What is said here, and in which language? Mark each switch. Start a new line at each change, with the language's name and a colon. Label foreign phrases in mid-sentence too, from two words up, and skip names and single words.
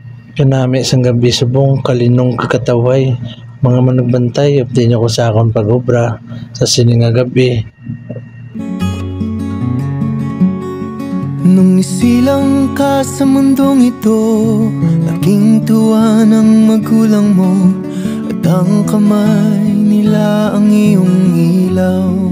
Hiligaynon: Kanami sang gabi subong kalinong kakataway, mga manugbantay updi niyo ko sa akon pag-obra sa sini nga gabi.
Filipino: Nung isilang ka sa mundong ito, laking tuwa ng magulang mo, at ang kamay nila ang iyong ilaw.